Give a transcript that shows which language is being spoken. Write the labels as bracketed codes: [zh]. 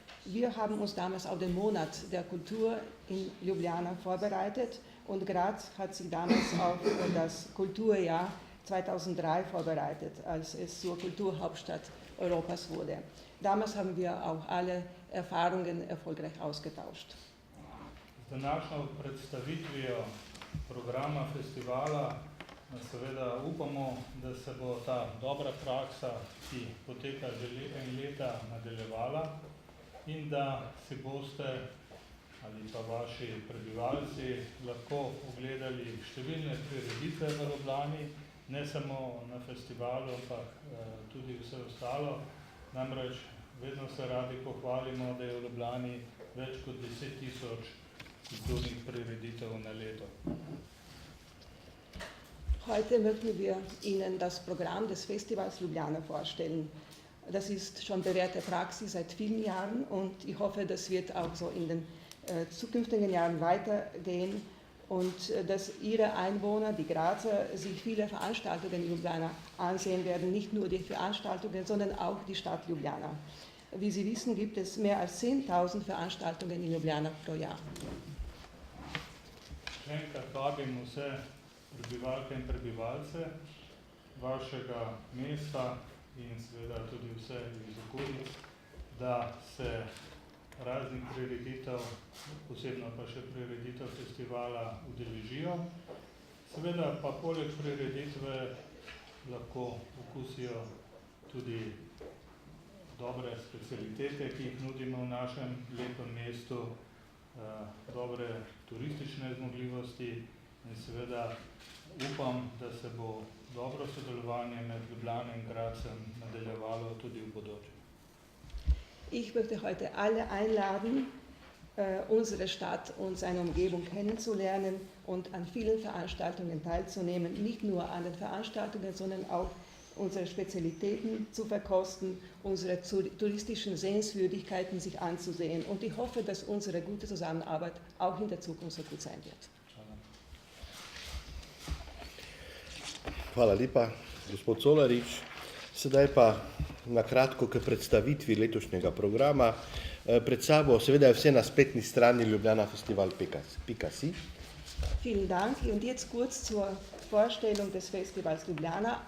[de] Wir haben uns damals auf den Monat der Kultur in Ljubljana vorbereitet und Graz hat sich damals auf das Kulturjahr 2003 vorbereitet, als es zur Kulturhauptstadt Europas wurde. Damals haben wir auch alle Erfahrungen erfolgreich ausgetauscht. [sl] Z današnjo predstavitvijo programa festivala seveda upamo, da se bo ta dobra praksa, ki poteka že en leta, nadaljevala in da si boste ali pa vaši prebivalci lahko ogledali številne prireditve v Ljubljani, ne samo na festivalu, ampak tudi vse ostalo. Namreč vedno se radi pohvalimo, da je v Ljubljani več kot 10.000 kulturnih prireditev na leto. [de] Heute möchten wir Ihnen das Programm des Festivals Ljubljana vorstellen. Das ist schon bewährte Praxis seit vielen Jahren und ich hoffe, das wird auch so in den zukünftigen Jahren weitergehen und dass Ihre Einwohner, die Grazer, sich viele Veranstaltungen in Ljubljana ansehen werden, nicht nur die Veranstaltungen, sondern auch die Stadt Ljubljana. Wie Sie wissen, gibt es mehr als 10.000 Veranstaltungen in Ljubljana pro Jahr. [sl] Še enkrat vabim vse prebivalke in prebivalce vašega mesta in seveda tudi vse iz okolic, da se raznih prireditev, posebno pa še prireditev festivala udeležijo. Seveda pa poleg prireditve lahko okusijo tudi dobre specialitete, ki jih nudimo v našem lepem mestu, dobre turistične zmogljivosti in seveda upam, da se bo dobro sodelovanje med Ljubljano in Grazem nadaljevalo tudi v bodoče. [de] Ich möchte heute alle einladen, unsere Stadt und seine Umgebung kennenzulernen und an vielen Veranstaltungen teilzunehmen, nicht nur an den Veranstaltungen, sondern auch unsere Spezialitäten zu verkosten, unsere touristischen Sehenswürdigkeiten sich anzusehen. Und ich hoffe, dass unsere gute Zusammenarbeit auch in der Zukunft so gut sein wird. [sl] Hvala lepa, gospod Colarič. Sedaj pa na kratko k predstavitvi letošnjega programa. Pred sabo seveda je vse na spletni strani ljubljanafestival.si. [de] Vielen Dank. Und jetzt kurz zur Vorstellung des Festivals Ljubljana.